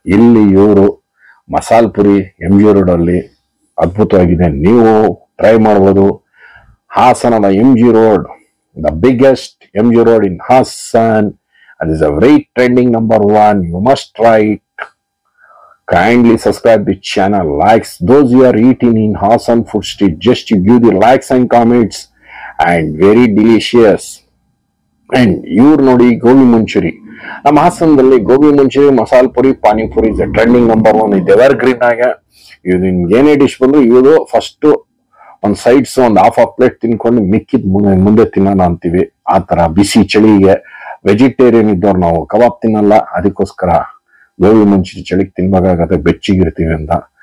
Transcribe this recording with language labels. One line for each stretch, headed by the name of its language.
Kannada: ಇಲ್ಲಿ ಇವರು masala Puri MG road ಅಲ್ಲಿ ಅದ್ಭುತವಾಗಿದೆ. ನೀವು ಟ್ರೈ ಮಾಡ್ಬೋದು. ಹಾಸನದ MG road,
English: the biggest MG road in Hassan, and is a very trending #1. You must try it. Kindly subscribe the channel, likes. Those who are eating in Hassan Food Street, just to give the likes and comments, and very delicious.
Kannada: And ಇವ್ರು ನೋಡಿ ಗೋಬಿ ಮಂಚೂರಿ. ನಮ್ಮ ಹಾಸನದಲ್ಲಿ gobi manchurian, masala Puri, panipuri
English: Is trending #1.
Kannada: ಇದು ever green ಆಗಿ ಇದು ನಿಮ್ಗೆ ಏನೇ dish ಬಂದ್ರು ಇವರು ಫಸ್ಟ್ ಒಂದು ಸೈಡ್ಸ್ ಒಂದು ಹಾಫ್ ಪ್ಲೇಟ್ ತಿನ್ಕೊಂಡು ಮಿಕ್ಕಿದ್ ಮುಂದೆ ತಿನ್ನೋಣ ಅಂತೀವಿ. ಆ ತರ ಬಿಸಿ ಚಳಿಗೆ ವೆಜಿಟೇರಿಯನ್ ಇದ್ದವ್ರು ನಾವು ಕಬಾಬ್ ತಿನ್ನಲ್ಲ, ಅದಕ್ಕೋಸ್ಕರ ಗೋಬಿ ಮಂಚೂರಿ ಚಳಿಗೆ ತಿನ್ಬೇಕಾಗತ್ತೆ, ಬೆಚ್ಚಿಗಿರ್ತೀವಿ ಅಂತ.